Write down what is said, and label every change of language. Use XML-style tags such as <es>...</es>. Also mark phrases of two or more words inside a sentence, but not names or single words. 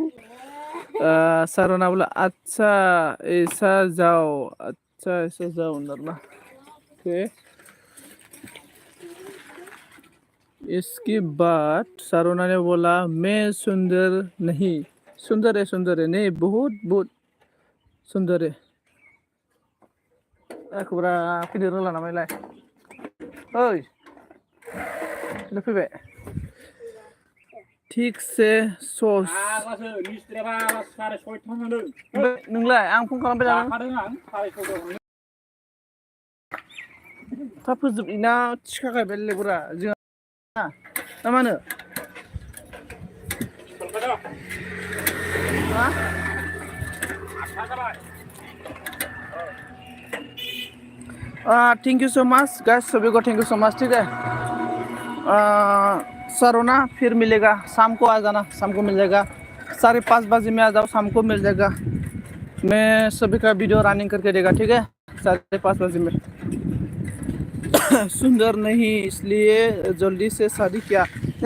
<hi>सारोना बोला अच्छा ऐसा जाओ नरमा। ओके, इसके बाद सारोना ने बोला मैं सुंदर नहीं। सुंदर है नहीं, बहुत सुंदर है।</hi> <brx>एखबरा फैनो रोंला नामालाय? ओइ फैबाय ठीक से सस नोंलाय? आं फन खालामबाय थादों। थाब फोजोबना थिखा गायबाय लेबरा जोंहा ना मा होनो?</brx> <en>thank you so much guys,</en> <hi>सभी को</hi> <en>thank you so much.</en> <hi>ठीक है सारोना, फिर मिलेगा शाम को, आ जाना, शाम को मिल जाएगा। 5:30 बजे में आ जाओ, शाम को मिल जाएगा। मैं सभी का वीडियो रनिंग करके देगा, ठीक है 5:30 बजे में। सुंदर नहीं इसलिए जल्दी से शादी किया?</hi>